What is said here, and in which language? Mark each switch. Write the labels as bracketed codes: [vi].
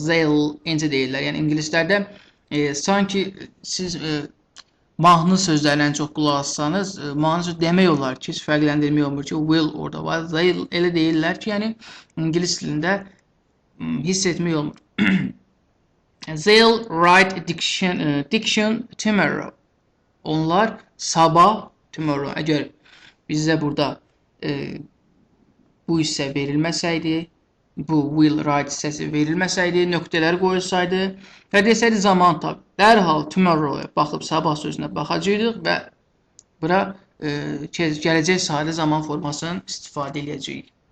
[az] They'll necə deyirlər. Yəni ingilislərdə sanki siz mahnı sözlərindən çox qulaq assanız, mahnı söz demək olar ki, heç fərqləndirmək olmur ki, will orada var. They'll elə deyirlər ki, yəni ingilis dilində hiss etmək olmur. [en] They'll write a diction tomorrow. [az] Onlar sabah tomorrow. Əgər bizə burada bu hissə verilməsəydi, bu will write hissəsi verilməsəydi, nöqtələri qoyulsaydı və desəydi zaman tabi. Dərhal tomorrow-ya baxıb sabah sözünə baxacaqdıq və bura gələcək sadə zaman formasının istifadə edəcəyik.